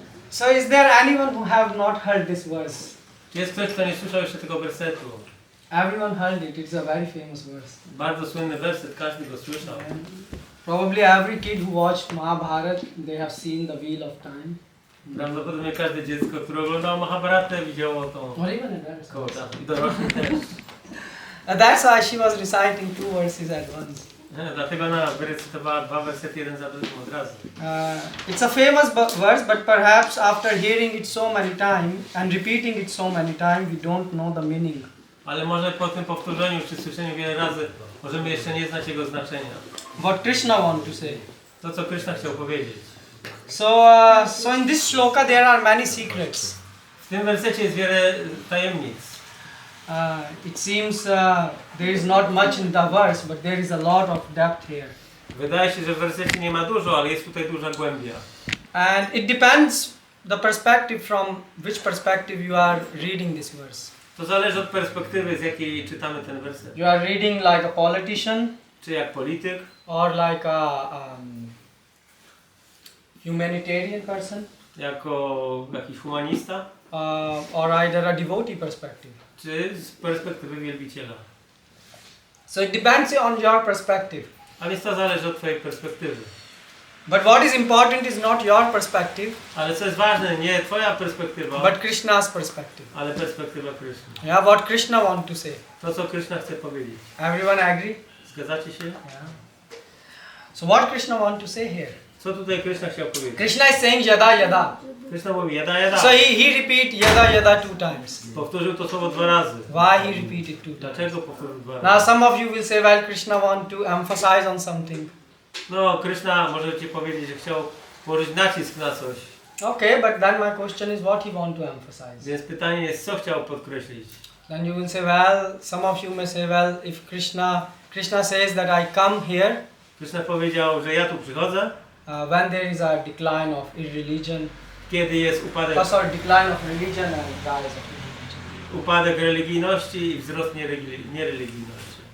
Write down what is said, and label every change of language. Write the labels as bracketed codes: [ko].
[en] So is there anyone who have not heard this verse? [pl] Czy jest ktoś, kto nie słyszał jeszcze tego wersetu? [en] Everyone heard it. It's a very famous verse. [pl] Bardzo słynny werset, każdy go słyszał. [en] Probably every kid who watched Mahabharata, they have seen the wheel of time. [pl] Prawdopodobnie każde dziecko, które oglądało Mahabharatę, widziało tą [en] Or even adults. [pl] koło czasu. I dorośli też. [en] That's why she was reciting two verses at once. [pl] Dlatego ona wyrecytowała dwa wersety jeden za drugim od razu. [en] It's a famous verse, but perhaps after hearing it so many times and repeating it so many times, we don't know the meaning. [pl] Ale może po tym powtórzeniu czy słyszeniu wiele razy możemy jeszcze nie znać jego znaczenia. [en] What Krishna want to say. [pl] To, co Krishna chciał powiedzieć. [en] So in this shloka there are many secrets. [pl] W tym wersecie jest wiele tajemnic. [en] It seems there is not much in the verse, but there is a lot of depth here. [pl] Wydaje się, że w wersecie nie ma dużo, ale jest tutaj duża głębia. [en] And it depends the perspective from which perspective you are reading this verse. [pl] To zależy od perspektywy, z jakiej czytamy ten werset. [en] You are reading like a politician, [pl] Czy jak polityk, [en] or like a humanitarian person, [pl] jako jakiś humanista, [en] or either a devotee perspective. [pl] czy z perspektywy wielbiciela. [en] So it depends on your perspective. [pl] A więc to zależy od twojej perspektywy. [en] But what is important is not your perspective, [pl] Ale co jest ważne, nie twoja perspektywa, [en] but Krishna's perspective. [pl] ale perspektywa Kryszny. [en] Yeah, what Krishna want to say. [pl] To, co Kryszna chce powiedzieć. [en] Everyone agree? [pl] Zgadzacie się? [en] Yeah. So what Krishna want to say here? [pl] Co tutaj Kryszna chciał powiedzieć? [en] Krishna is saying yada yada. [pl] Kryszna mówi jada, jada. [en] So he repeat yada yada 2 times. [pl] Powtórzył to słowo 2 razy. [en] Why he repeat it 2 times? [pl] Dlaczego powtórzył 2 [en] Now [pl] razy? [en] some of you will say, well, Krishna want to emphasize on something. [pl] No, Kryszna może ci powiedzieć, że chciał położyć nacisk na coś. [en] Okay, but then my question is what he want to emphasize. [pl] Więc pytanie jest, co chciał podkreślić? [en] Then you will say, well, some of you may say, well, if Krishna says that I come here [pl] Kryszna powiedział, że ja tu przychodzę, [en] when there is a decline of irreligion, [pl] kiedy jest upadek, [en] decline of religion and rise of irreligion. [pl] upadek religijności i wzrost niereligijności.